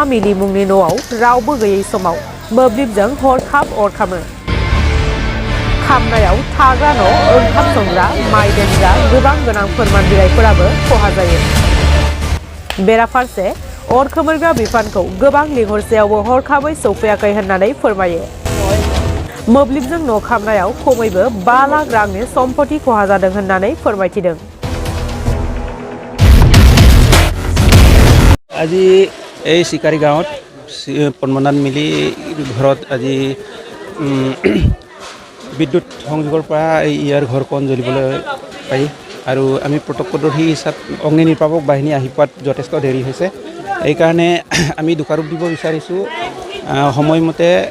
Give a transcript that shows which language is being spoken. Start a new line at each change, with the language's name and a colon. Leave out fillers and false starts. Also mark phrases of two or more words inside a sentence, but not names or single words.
Bodo: मिलि मुंनि न'आव रावबो गैयै समाव मोब्लिबजों हरखाब अर खामो खामनायाव थाग्रा न' ओंखाम संग्रा माइ दोनग्रा गोबां गोनां फोरमान बिलाइफोराबो खहा जायो बेराफारसे अर खोमोरग्रा बिफानखौ गोबां लिंहरसेयावबो हरखाबै सौफैयाखै होननानै फोरमायो मोब्लिबजों न' खामनायाव खमैबो 5 लाख रांनि सम्पति खहा जादों होननानै फोरमायथिदों
Assamese: আজি এই চিকাৰী গাঁৱত পদ্মনাথ মিলি ঘৰত আজি বিদ্যুৎ সংযোগৰ পৰা ইয়াৰ ঘৰখন জ্বলিবলৈ পাই আৰু আমি প্ৰত্যক্ষদৰ্শী হিচাপ অগ্নি নিৰ্বাপক বাহিনী আহি পোৱাত যথেষ্ট দেৰি হৈছে এই কাৰণে আমি দুকাৰোপ দিব বিচাৰিছোঁ সময়মতে